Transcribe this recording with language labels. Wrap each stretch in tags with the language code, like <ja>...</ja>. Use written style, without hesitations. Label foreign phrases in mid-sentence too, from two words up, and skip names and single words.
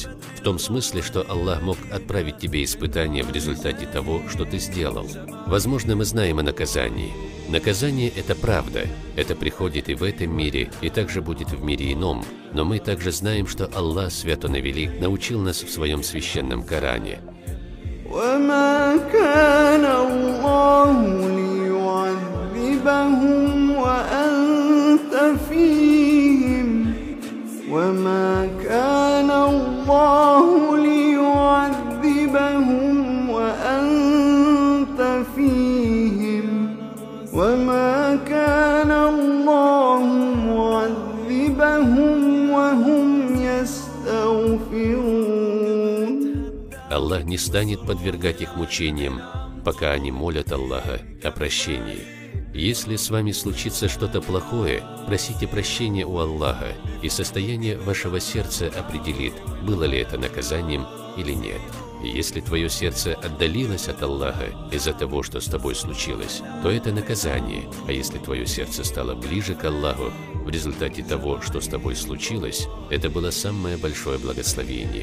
<ru>В том смысле, что Аллах мог отправить тебе испытание в результате того, что ты сделал. Возможно, мы знаем о наказании. Наказание – это правда. Это приходит и в этом мире, и также будет в мире ином. Но мы также знаем, что Аллах, свят Он и велик, научил нас в своем священном Коране.</ru> <ar>وما كان الله ليعذبهم وأنت فيهم وما كان الله ليعذبهم وأنت فيهم وما كان الله معذبهم وهم يستغفرون.</ar> <ru>Аллах не станет подвергать их мучениям, пока они молят Аллаха о прощении. Если с вами случится что-то плохое, просите прощения у Аллаха, и состояние вашего сердца определит, было ли это наказанием или нет. И если твое сердце отдалилось от Аллаха из-за того, что с тобой случилось, то это наказание, а если твое сердце стало ближе к Аллаху в результате того, что с тобой случилось, это было самое большое благословение.</ru>